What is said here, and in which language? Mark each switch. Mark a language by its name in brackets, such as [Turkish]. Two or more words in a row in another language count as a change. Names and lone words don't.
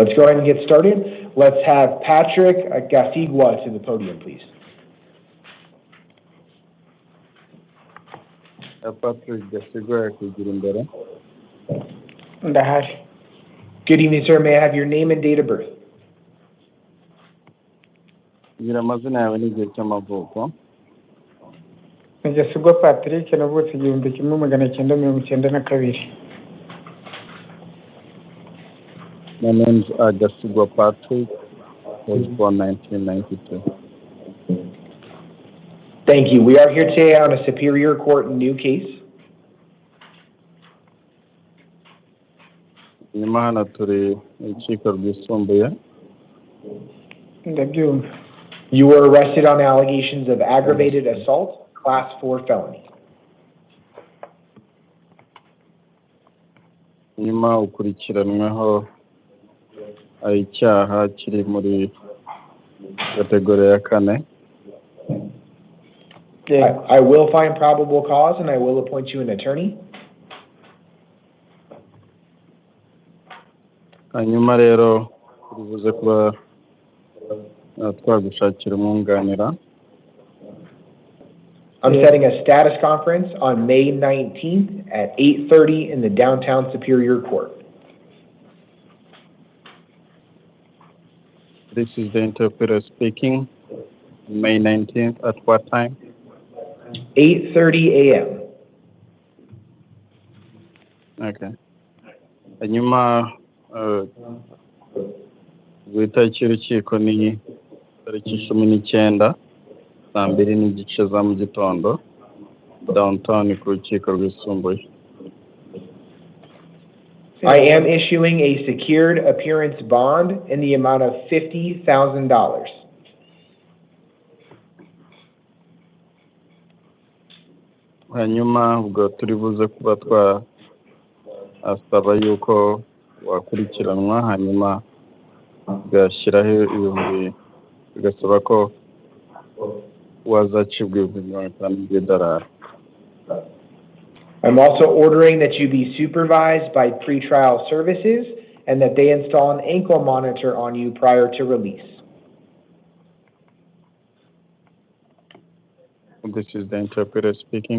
[English] Let's go ahead and get started. Let's have Patrick Gasigua to the podium, please. Patrick Gasigua, Good evening, sir. May I have your name and date of birth? [Kinyarwanda] Gasigwa Patrick navutse 1992. [English] My name is Gasigwa Patrick. Was born 1992. Thank you. We are here today on a Superior Court new case. You were arrested on allegations of aggravated assault, class 4 felony. [Kinyarwanda] Nyuma ukurikiranweho icyaha kiri muri kategori ya kane. [English] I will find probable cause and I will appoint you an attorney. [Kinyarwanda] Hanyuma rero turibuze kuba twagushakira umwunganira. [English] I'm setting a status conference on May 19th at 8:30 in the downtown Superior Court. This is the interpreter speaking. May 19th at what time? 8:30 a.m. Okay. [Kinyarwanda] Hanyuma itariki y'urukiko ni tariki 19 saa 2:30 za mu gitondo downtown ku rukiko rwisumbuye. [English] I am issuing a secured appearance bond in the amount of $50,000. [Kinyarwanda] Hanyuma ubwo turibuze kuba asaba yuko wakurikiranwa hanyuma gashyiraho ibihumbi bigasaba ko wazacibwa ibihumbi 50 by'idolari. [English] I'm also ordering that you be supervised by pretrial services and that they install an ankle monitor on you prior to release. This is the interpreter speaking.